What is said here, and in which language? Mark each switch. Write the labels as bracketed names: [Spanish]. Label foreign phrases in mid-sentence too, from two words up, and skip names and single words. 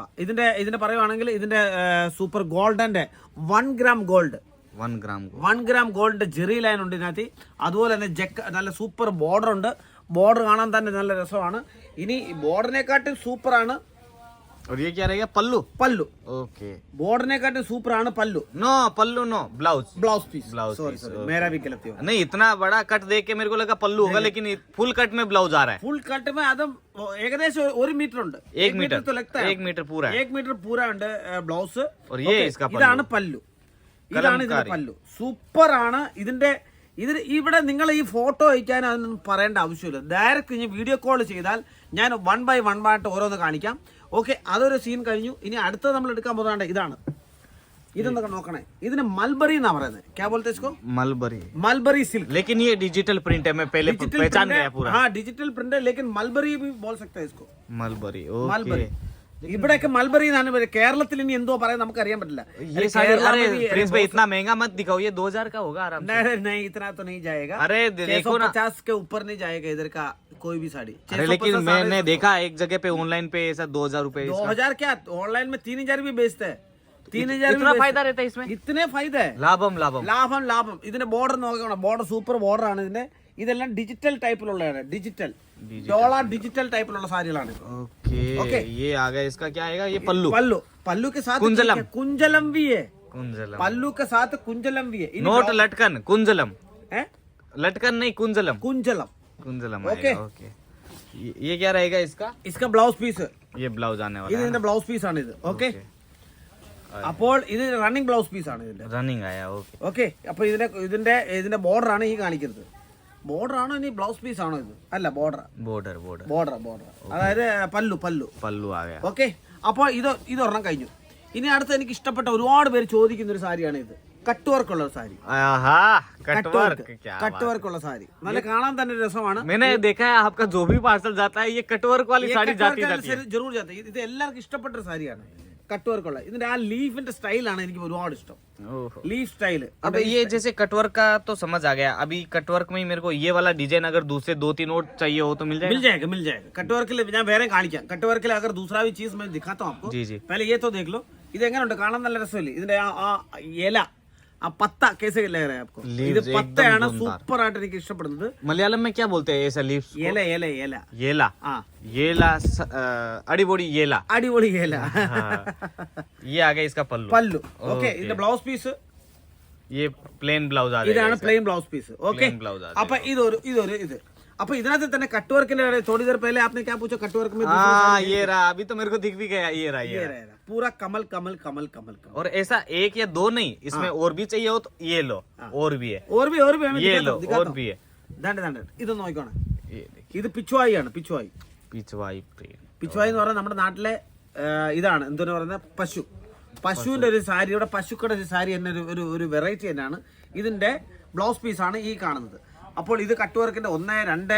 [Malayalam] ഇതിന്റെ പറയുവാണെങ്കിൽ ഇതിന്റെ സൂപ്പർ ഗോൾഡന്റെ 1 [English] gram gold [Malayalam] 1 ഗ്രാം ഗോൾഡിന്റെ ജെറി ലൈൻ ഉണ്ട് ഇതിനകത്ത്. അതുപോലെ തന്നെ നല്ല [English] super border [Malayalam] ഉണ്ട്. ബോർഡർ കാണാൻ തന്നെ നല്ല രസമാണ്. ഇനി ബോർഡറിനെക്കാട്ടും സൂപ്പറാണ് പല്ലു. ओके, ബോർഡറിനെക്കാട്ടും സൂപ്പറാണ് പല്ലു. [English] no blouse piece. [Hindi] मेरा भी गलती हो. नहीं, इतना बड़ा कट देख के मेरे को लगा पल्लू होगा, लेकिन [English] full cut [Hindi] में ब्लाउज आ रहा है. [English] full cut [Malayalam] അതും ഏകദേശം 1 മീറ്റർ ഉണ്ട്. [Hindi] 1 मीटर तो लगता है. 1 मीटर पूरा है. 1 मीटर पूरा [Malayalam] ഉണ്ട് ബ്ലൗസ്. [Hindi] और ये इसका [Malayalam] ഇതാണ് പല്ലു. ഇതാണ് ഇതിന്റെ പല്ലു. സൂപ്പർ ആണ്. ഇവിടെ നിങ്ങൾ ഈ ഫോട്ടോ അയക്കാൻ അതൊന്നും പറയേണ്ട ആവശ്യമില്ല. ഡയറക്റ്റ് ഇനി [English] video call [Malayalam] ചെയ്താൽ ഞാൻ 1 by 1 ആയിട്ട് ഓരോന്ന് കാണിക്കാം. ഓക്കെ, അതൊരു സീൻ കഴിഞ്ഞു. ഇനി അടുത്തത് നമ്മൾ എടുക്കാൻ പോകുന്നത് ഇതാണ്. ഇതെന്തൊക്കെ നോക്കണേ, ഇതിന് മൽബറി എന്നാ പറയുന്നത്. [Hindi] क्या बोलते इसको? [English] mulberry silk. [Hindi] लेकिन ये [English] digital print [Hindi] है, मैं पहले पहचान गया पूरा. हाँ, [English] digital print [Hindi] है, लेकिन मलबरी भी बोल सकते हैं इसको. मलबरी. [Malayalam] ഇവിടെയൊക്കെ മൽബറി എന്നാണ് പറയുന്നത്. കേരളത്തിൽ ഇനി എന്തോ പറയാൻ നമുക്ക് അറിയാൻ പറ്റില്ല. [Hindi] इतना महंगा मत दिखाओ, ये 2000 का होगा आराम से. नहीं, इतना तो नहीं जाएगा. अरे देखो ना, 50 के ऊपर नहीं जाएगा इधर का कोई भी साड़ी. लेकिन मैंने देखा एक जगह पे ऑनलाइन पे ऐसा 2000 रुपए. 2000 क्या, ऑनलाइन में 3000 भी बेचते हैं. 3000 इतना फायदा रहता है इसमें. इतने फायदा है. [Malayalam] ലാഭം. ഇതിന്റെ ബോർഡർ നോക്കണം. ബോർഡർ [English] super border [Malayalam] ആണ് ഇതിന്റെ. ഇതെല്ലാം ഡിജിറ്റൽ ടൈപ്പിലുള്ളതാണ്. ഡോള ഡിജിറ്റൽ ടൈപ്പിലുള്ള സാരികളാണ്. [Hindi] ओके, ये आ गया. इसका क्या आएगा? ये पल्लू के साथ कुंजलम भी है. पल्लू के साथ कुंजलम भी है. नोट लटकन कुंजलम है. लटकन नहीं, कुंजलम. ओके, ये क्या रहेगा इसका [English] blouse piece. [Hindi] ये ब्लाउज आने वाला है. [English] blouse piece [Malayalam] ആണ് ഇത്. ഓക്കെ, അപ്പോൾ ഇത് [English] running blouse piece [Malayalam] ആണ് ഇതിന്റെ. റണ്ണിംഗ് ആയ. ഓക്കെ, അപ്പോൾ ഇതിന്റെ ബോർഡർ ആണ് ഈ കാണിക്കുന്നത്. ബോർഡർ ആണോ ഇനി [English] blouse piece [Malayalam] ആണോ ഇത്? അല്ല, ബോർഡർ. അതായത് പല്ലു [Hindi] आ गया. [Malayalam] ഓക്കെ, അപ്പോൾ ഇതൊരെണ്ണം കഴിഞ്ഞു. ഇനി അടുത്ത് എനിക്ക് ഇഷ്ടപ്പെട്ട ഒരുപാട് പേര് ചോദിക്കുന്ന ഒരു സാരിയാണ് ഇത്. [English] cut work [Malayalam] ഉള്ള സാരി. [English] cut work [Malayalam] ഉള്ള സാരി നല്ല കാണാൻ തന്നെ രസമാണ്. [Hindi] मैंने देखा है आपका जो भी पार्सल जाता है ये [English] cut work [Hindi] वाली साड़ी जाती है. जरूर जाता है. [Malayalam] ഇത് എല്ലാവർക്കും ഇഷ്ടപ്പെട്ട ഒരു സാരിയാണ് [English] cut work [Malayalam] ഉള്ള. ഇതിന്റെ ആ ലീഫിന്റെ സ്റ്റൈലാണ് എനിക്ക് ഒരുപാട് ഇഷ്ടം. [English] leaf style. [Hindi] अब ये जैसे कटवर्क का तो समझ आ गया. अभी कटवर्क में ही मेरे को ये वाला डिजाइन अगर दूसरे 2-3 और चाहिए हो तो मिल जाएगा. कटवर्क [Malayalam] ഞാൻ വേറെ കാണിക്കാം. കട്ട്വർക്കിൽ [Hindi] अगर दूसरा भी चीज मैं दिखाता हूं आपको. जी. पहले ये तो देख लो. [Malayalam] ഇത് എങ്ങനെയുണ്ട് കാണാൻ? നല്ല രസമല്ലേ ഇതിന്റെ ആ ഇല, ആ പത്ത കേസ് [Hindi] लग रहा है आपको. [Malayalam] ഇത് പത്തയാണ് സൂപ്പർ ആയിട്ട് എനിക്ക് ഇഷ്ടപ്പെടുന്നത്. [Hindi] मलयालम में क्या बोलते हैं ऐसा लीफ? येला. अड़ीबोड़ी येला. ये आ गया इसका पल्लू. ओके, [Malayalam] ഇതിന്റെ [English] blouse piece [Hindi] ये [English] plain blouse [Hindi] आ रहा है. [Malayalam] ഇതാണ് [English] plain blouse piece. [Malayalam] ഓക്കെ, അപ്പൊ ഇത് അപ്പൊ ഇതിനകത്ത് തന്നെ കട്ട് വർക്കിന്റെ [Hindi] थोड़ी देर पहले आपने क्या पूछा? कट वर्क में ये रहा. अभी तो मेरे को दिख भी गया. ये रहा पूरा कमल. और ऐसा 1 या 2 नहीं, इसमें और भी चाहिए हो तो ये लो. और भी है. ये लो. और भी है. [Malayalam] ഇത് നോക്കണം. ഇത് പിച്ചുവായി ആണ്. പിച്ചുവായി [Hindi] पिछवाई [Malayalam] എന്ന് പറഞ്ഞാൽ നമ്മുടെ നാട്ടിലെ ഇതാണ് എന്തെന്ന് പറയുന്നത് പശുവിന്റെ ഒരു സാരി, ഇവിടെ പശുക്കളുടെ ഒരു സാരി തന്നെ ഒരു വെറൈറ്റി തന്നെയാണ്. ഇതിന്റെ ബ്ലൗസ് പീസാണ് ഈ കാണുന്നത്. അപ്പോൾ ഇത് കട്ട് വർക്കിന്റെ 1, 2.